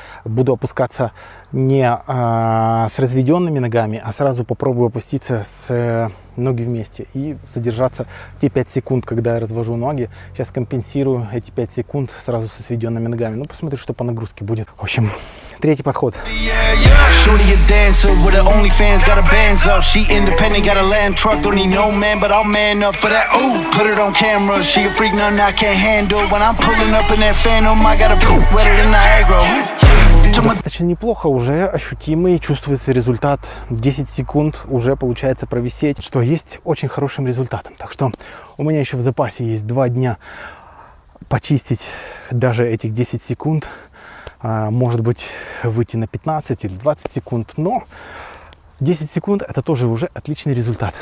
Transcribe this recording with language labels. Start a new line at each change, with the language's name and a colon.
Russian: Буду опускаться не с разведенными ногами, а сразу попробую опуститься с ноги вместе и задержаться те 5 секунд, когда я развожу ноги. Сейчас компенсирую эти 5 секунд сразу со сведенными ногами. Ну, посмотрю, что по нагрузке будет. В общем, третий подход.
English: Shorty a dancer with her OnlyFans, got her bands up. She independent, got a land truck, don't need no man, but I'll man up for that. Ooh, put it on camera. She a freak, nothing I can't handle. When I'm pulling up in that Phantom, I got a boot wetter than Niagara.
Russian: Достаточно неплохо, уже ощутимый, чувствуется результат. 10 секунд уже получается провисеть, что есть очень хорошим результатом. Так что у меня еще в запасе есть 2 дня почистить даже этих 10 секунд. Может быть, выйти на 15 или 20 секунд, но 10 секунд это тоже уже отличный результат.